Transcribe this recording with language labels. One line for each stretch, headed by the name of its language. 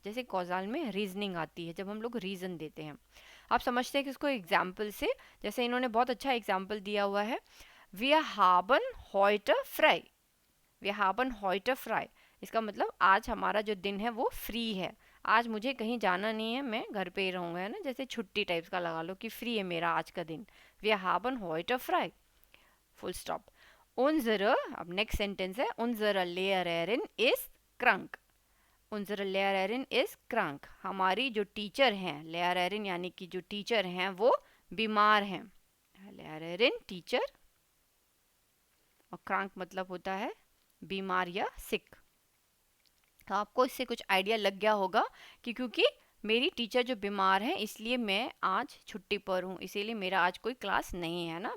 Hindi: जैसे कौजाल में रीजनिंग आती है, जब हम लोग रीजन देते हैं। आप समझते हैं कि इसको एग्जाम्पल से, जैसे इन्होंने बहुत अच्छा एग्जाम्पल दिया हुआ है,
German: Wir haben heute frei। Wir haben heute frei,
Hindi: इसका मतलब आज हमारा जो दिन है वो फ्री है, आज मुझे कहीं जाना नहीं है, मैं घर पे ही रहूँगा, है ना। जैसे छुट्टी टाइप्स का लगा लो कि फ्री है मेरा आज का दिन।
German: Wir haben heute frei,
Hindi: full stop.
German: Unsere,
Hindi: अब नेक्स्ट सेंटेंस है,
German: unsere Lehrerin ist krank. Unsere Lehrerin ist krank.
Hindi: हमारी जो टीचर हैं, Lehrerin यानी कि जो टीचर हैं वो बीमार हैं. Lehrerin टीचर, और krank मतलब होता है बीमार या सिक. तो आपको इससे कुछ आइडिया लग गया होगा कि क्योंकि मेरी टीचर जो बीमार है इसलिए मैं आज छुट्टी पर हूँ, इसीलिए मेरा आज कोई क्लास नहीं है ना.